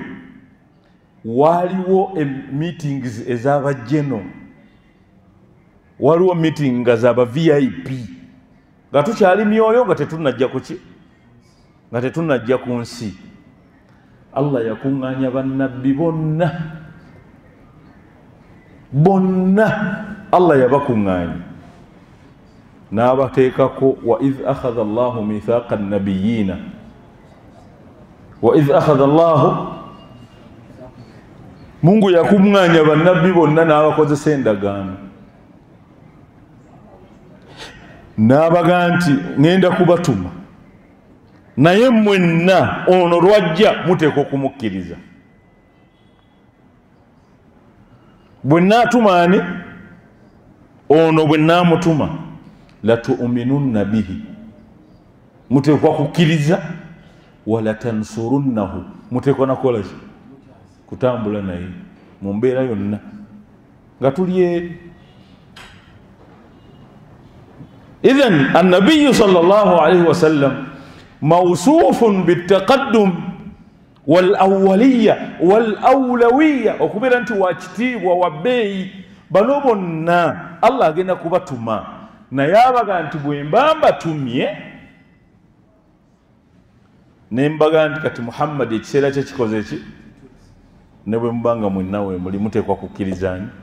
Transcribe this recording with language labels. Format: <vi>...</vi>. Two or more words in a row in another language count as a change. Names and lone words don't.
<lg>Waliwo meetings ez'abajeno, waliwo meeting nga z'aba VIP, nga tukyali myoyo nga tetunajja kuki nga tetunajja ku nsi. Allah yakuŋŋaanya bannabbi bonna Allah yabakuŋŋaanya n'abateekako</lg> <ar>وإذ أخذ الله ميثاق النبيين وإذ أخذ الله</ar> <lg>Mungu yakuŋŋaanya bannabbi bonna n'abakozesa endagaano n'abaga nti ŋŋenda kubatuma naye mwenna ono lwajja muteekwa okumukkiriza. Bwe nnaatuma ani? Ono bwe nnaamutuma</lg> <ar>لتؤمنن به,</ar> <lg>muteekwa kukkiriza, walatansurunnahu, muteekwa nakola ki? Kutambula naye mu mbeera yonna nga tuli eri.</lg> <ar>إذن النبي صلى الله عليه وسلم موصوف بالتقدم والأولية والأولوية,</ar> <lg>okubeera nti wakitiibwa wa bbeeyi. Bano bonna Allah agenda kubatuma naye abaga nti bwe mba mbatumye ne mbaga nti kati Muhammad ekiseera kye kikoze ki, ne bwe mubanga mwenna we muli muteekwa kukkirizani.</lg>